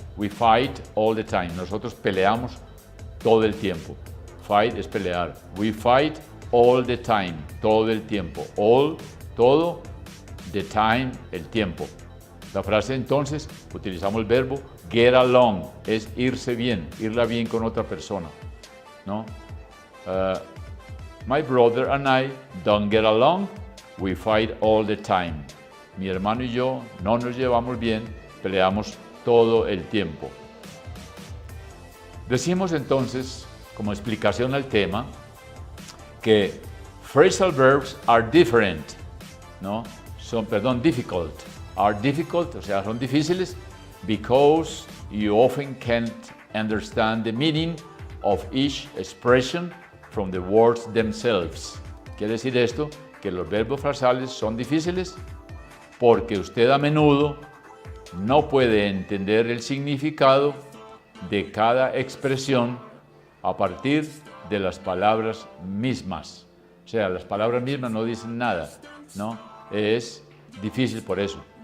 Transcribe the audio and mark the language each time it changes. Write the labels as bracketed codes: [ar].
[en] We fight all the time. [es] Nosotros peleamos todo el tiempo. Fight es pelear. [en] We fight all the time. [es] Todo el tiempo. [en] All, todo, the time, el tiempo. [es] La frase entonces, utilizamos el verbo get along. Es irse bien, irla bien con otra persona. ¿No? [en] My brother and I don't get along. We fight all the time. [es] Mi hermano y yo no nos llevamos bien, peleamos todo el tiempo. Decimos entonces, como explicación al tema, que [en] phrasal verbs are different, [es] ¿no? [en] Difficult. Are difficult, [es] o sea, son difíciles, [en] because you often can't understand the meaning of each expression from the words themselves. [es] Quiere decir esto, que los verbos frasales son difíciles porque usted a menudo no puede entender el significado de cada expresión a partir de las palabras mismas. O sea, las palabras mismas no dicen nada, ¿no? Es difícil por eso.